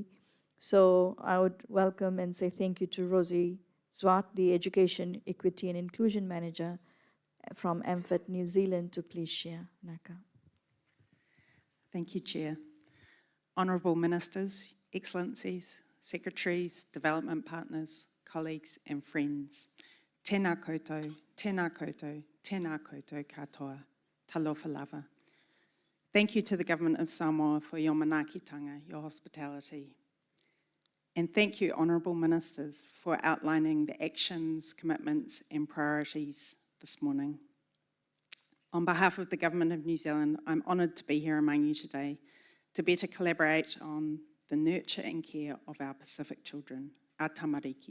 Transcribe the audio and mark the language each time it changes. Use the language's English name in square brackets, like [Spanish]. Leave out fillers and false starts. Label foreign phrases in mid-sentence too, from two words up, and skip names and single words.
[English] So I would welcome and say thank you to Rosie Zwart, the Education, Equity and Inclusion Manager from AMFIT New Zealand, to please share. Naka. Thank you, Chair. Honourable Ministers, Excellencies, Secretaries, Development Partners, colleagues and friends. [Māori] Tēnā koutou, tēnā koutou, tēnā koutou katoa, [Samoan] talofa lava. [English] Thank you to the Government of Samoa for your manaakitanga, your hospitality. And thank you, Honourable Ministers, for outlining the actions, commitments and priorities this morning. On behalf of the Government of New Zealand, I'm honoured to be here among you today to better collaborate on the nurture and care of our Pacific children, our tamariki.